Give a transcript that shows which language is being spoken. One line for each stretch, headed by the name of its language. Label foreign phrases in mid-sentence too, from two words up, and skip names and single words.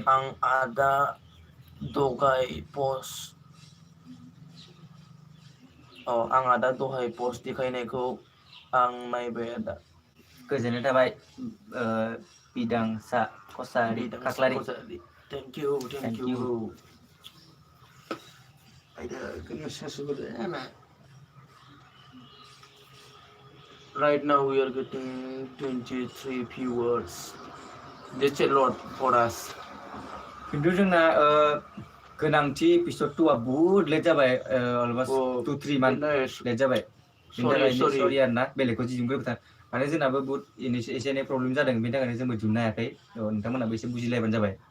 Bodo: आं आदा दहाय पस्ट देखायनायखौ आं नायबाय आदा गोजोननाय थाबाय बिदांसा कसारि खाख्लारि
English: Thank you Right now we are getting 23 viewers. That's a lot for us.
Bodo: खिन्थु जोंना गोनांथि एपिसड 2आ बहुत लेट जाबाय
English: almost 2-3 month late
Bodo: जाबाय बेनि थाखायनो सरि आरोना बेलेगखौ जिजुंबो माने जोंनाबो बहुत एसे एनै प्रब्लेम जादों बेनि थाखायनो जोंबो दिहुननो हायाखै नोंथांमोनाबो एसे बुजिलायबानो जाबाय